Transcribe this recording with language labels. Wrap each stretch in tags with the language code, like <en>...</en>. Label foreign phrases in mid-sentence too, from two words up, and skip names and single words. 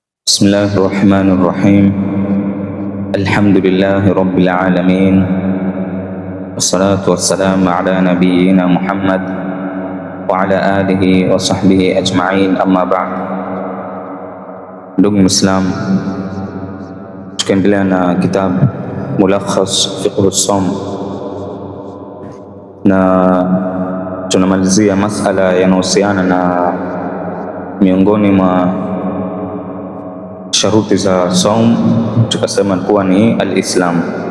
<ar>بسم الله الرحمن الرحيم. الحمد لله رب العالمين، والصلاة والسلام على نبينا محمد وعلى آله وصحبه أجمعين، أما بعد.</ar> <sw>Ndugu Muislam, tukiendelea na kitabu Mulakhas Fiqh as-Sawm na tunamalizia masala yanayohusiana na miongoni mwa sharuti za saum, tukasema kuwa ni al-Islam.</sw>